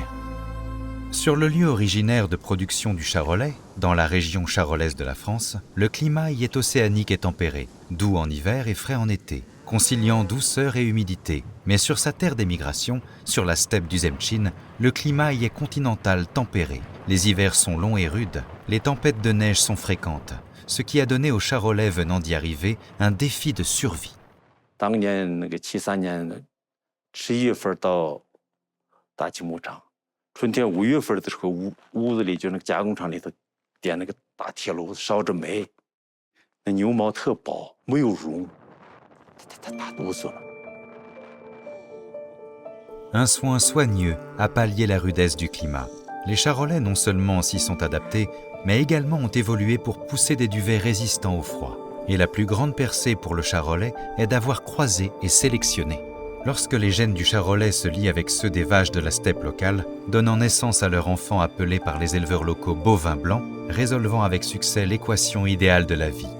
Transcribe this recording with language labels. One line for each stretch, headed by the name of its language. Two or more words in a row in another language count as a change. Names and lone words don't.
French: Sur le lieu originaire de production du charolais, dans la région charolaise de la France, le climat y est océanique et tempéré, doux en hiver et frais en été, conciliant douceur et humidité. Mais sur sa terre d'émigration, sur la steppe du Zemchin, le climat y est continental tempéré. Les hivers sont longs et rudes, les tempêtes de neige sont fréquentes, ce qui a donné aux charolais venant d'y arriver un défi de survie.
Chinese: 当年那个73年11月份到大气牧场，春天5月份的时候，屋子里就那个加工厂里头点那个大铁炉子烧着煤，那牛毛特薄，没有绒，它大哆嗦了。
French: un soin soigneux à pallier la rudesse du climat. Les charolais non seulement s'y sont adaptés, mais également ont évolué pour pousser des duvets résistants au froid. Et la plus grande percée pour le charolais est d'avoir croisé et sélectionné. Lorsque les gènes du charolais se lient avec ceux des vaches de la steppe locale, donnant naissance à leur enfant appelé par les éleveurs locaux bovin blanc, résolvant avec succès l'équation idéale de la vie.